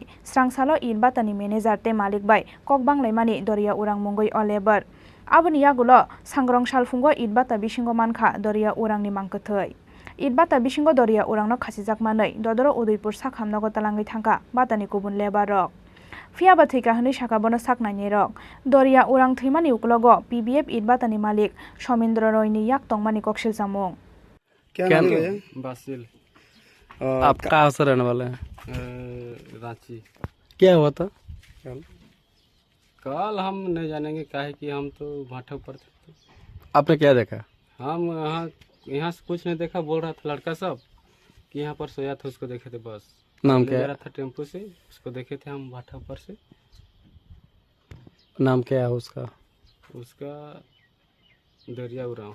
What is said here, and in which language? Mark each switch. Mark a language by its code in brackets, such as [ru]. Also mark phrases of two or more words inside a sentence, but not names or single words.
[trp] Srangsalo Idbatani Manager te Malik Bai Kokbang Laimani Doria Urang Mungoi O Labor Aboni Yagulo Sangrong Shalfungo Idbata Bisingo Mankha Doria Urang ni Mangkathai Idbata Bisingo Doria Urangno Khasijak Manai Dodoro Udaipur Sakhamnago Talangai Thangka Batani Kubun Lebarok Fiaba Thika Hani Shakabono Saknani Rok Doria Urang Thimani Uklogo PBF Idbatani Malik Shomendra Roy ni Yak Tongmani Kokshil Samung [hi] क्या नाम है? बासिल आप कहाँ से रहने वाले हैं? रांची क्या हुआ था कल हम नहीं जानेंगे काहे कि हम तो भाठक पर थे आपने क्या देखा हम यहाँ से कुछ नहीं देखा बोल रहा था लड़का सब कि यहाँ पर सोया था उसको देखे थे बस नाम क्या रहा था टेम्पो से उसको देखे थे हम भाठक पर से नाम क्या है उसका दरिया उराव